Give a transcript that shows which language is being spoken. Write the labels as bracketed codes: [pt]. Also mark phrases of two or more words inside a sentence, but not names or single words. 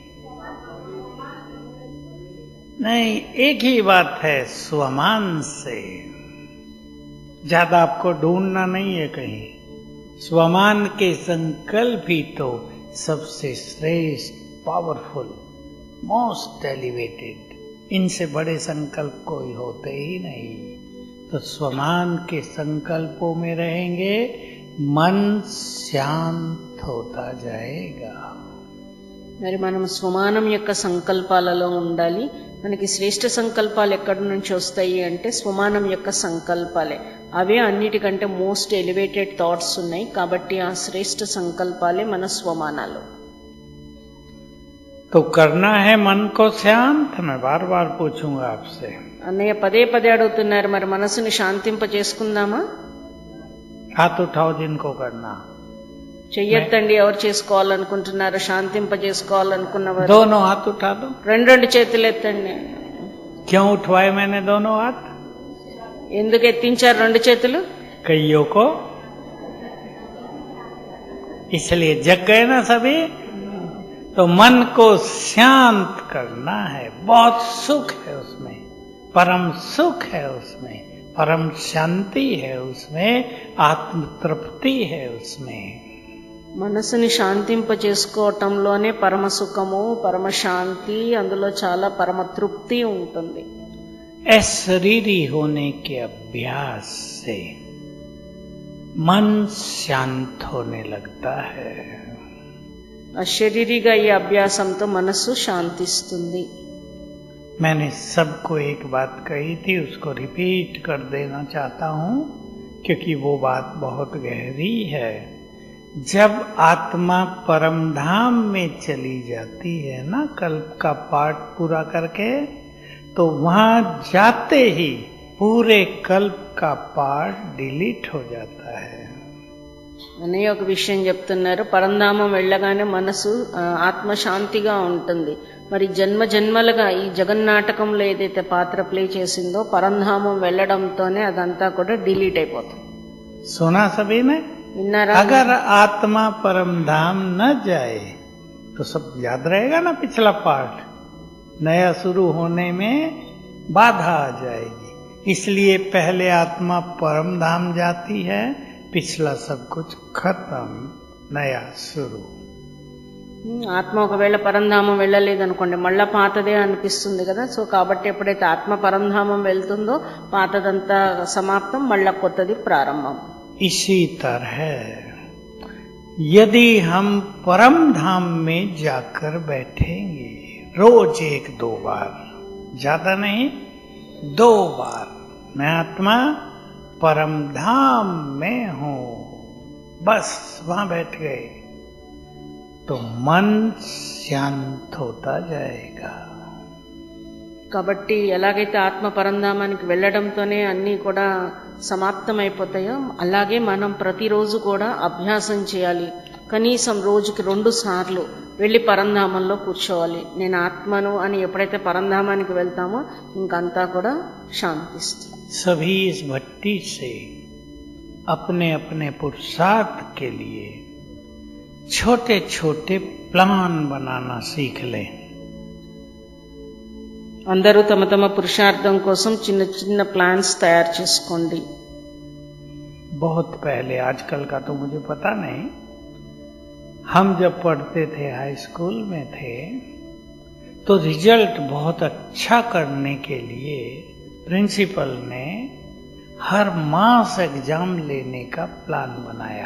[hi] नहीं, एक ही बात है, स्वमान से। ज्यादा आपको ढूंढना नहीं है कहीं। स्वमान के संकल्प ही तो सबसे श्रेष्ठ, पावरफुल, [en] most elevated, [hi] इनसे बड़े संकल्प कोई होते ही नहीं। तो स्वमान के संकल्पों में रहेंगे, मन शांत होता जाएगा। [te] మరి మనం స్వమానం యొక్క సంకల్పాలలో ఉండాలి. మనకి శ్రేష్ఠ సంకల్పాలు ఎక్కడి నుంచి వస్తాయి అంటే స్వమానం యొక్క సంకల్పాలే. అవే అన్నిటికంటే [en] most elevated thoughts [te] ఉన్నాయి. కాబట్టి ఆ శ్రేష్ఠ సంకల్పాలే మన స్వమానాలు. [hi] तो करना है मन को शांत, मैं बार बार पूछूंगा आपसे. [te] అన్నయ్య పదే పదే అడుగుతున్నారు, మరి మనసుని శాంతింప చేసుకుందామా? [hi] हाथ उठाओ जिनको करना. [te] చెయ్యొద్దండి ఎవరు చేసుకోవాలనుకుంటున్నారు, శాంతింప చేసుకోవాలనుకున్నవారు. [hi] दोनों हाथ उठा दो. [te] రెండు చేతులు ఎత్తండి. [hi] क्यों उठवाए मैंने दोनों हाथ? [te] ఎందుకు ఎత్తించారు రెండు చేతులు? [hi] कईयों को इसलिए जग गए ना सभी. तो मन को शांत करना है. बहुत सुख है उसमें, परम सुख है उसमें, परम शांति है उसमें, आत्म तृप्ति है उसमें. [te] మనసుని శాంతింప చేసుకోవటంలోనే పరమ సుఖము, పరమ శాంతి, అందులో చాలా పరమ తృప్తి ఉంటుంది. [hi] अशरीरी होने के अभ्यास से मन शांत होने लगता है. [te] అశరీరిగా ఈ అభ్యాసంతో మనసు శాంతిస్తుంది. [hi] मैंने सबको एक बात कही थी, उसको रिपीट कर देना चाहता हूं क्योंकि वो बात बहुत गहरी है. जब आत्मा परम धाम में चली जाती है ना, कल्प का पाठ पूरा करके, तो वहां जाते ही पूरे कल्प का पाठ डिलीट हो जाता है. [te] అనే ఒక విషయం చెప్తున్నారు, పరంధామం వెళ్ళగానే మనసు ఆత్మశాంతిగా ఉంటుంది. మరి జన్మ జన్మలుగా ఈ జగన్నాటకంలో ఏదైతే పాత్ర ప్లే చేసిందో పరంధామం వెళ్ళడంతోనే అదంతా కూడా డిలీట్ అయిపోతుంది. [hi] सुना सभी ने? [te] విన్నారా? [hi] अगर आत्मा परम धाम न जाए तो सब याद रहेगा ना. पिछला पाठ नया शुरू होने में बाधा आ जाएगी. इसलिए पहले आत्मा परम धाम जाती है, पिछला सब कुछ खत्म, नया शुरू. [te] ఆత్మ ఒకవేళ పరంధామం వెళ్ళలేదనుకోండి, మళ్ళా పాతదే అనిపిస్తుంది కదా. సో కాబట్టి ఎప్పుడైతే ఆత్మ పరంధామం వెళ్తుందో పాతదంతా సమాప్తం, మళ్ళా కొత్తది ప్రారంభం. [hi] इसी तरह यदि हम परम धाम में जाकर बैठेंगे रोज 1-2 बार, ज्यादा नहीं, 2 बार, मैं आत्मा परम धाम में हूं, बस वहां बैठ गए, तो मन शांत होता जाएगा. [te] కాబట్టి ఎలాగైతే ఆత్మ పరంధామానికి వెళ్ళడంతోనే అన్నీ కూడా సమాప్తమైపోతాయో అలాగే మనం ప్రతిరోజు కూడా అభ్యాసం చేయాలి. కనీసం రోజుకి 2 సార్లు వెళ్ళి పరంధామంలో కూర్చోవాలి. నేను ఆత్మను అని ఎప్పుడైతే పరంధామానికి వెళ్తామో ఇంకంతా కూడా శాంతిస్తుంది. [hi] सभी इस भट्टी से अपने अपने पुरुषार्थ के लिए छोटे छोटे प्लान बनाना सीख लें. [te] అందరూ తమ తమ పురుషార్థం కోసం చిన్న చిన్న ప్లాన్స్ తయారు చేసుకోండి. [hi] बहुत पहले, आजकल का तो मुझे पता नहीं, हम जब पढ़ते थे [en] high school [hi] में थे तो रिजल्ट बहुत अच्छा करने के लिए प्रिंसिपल ने हर मास एग्जाम लेने का प्लान बनाया.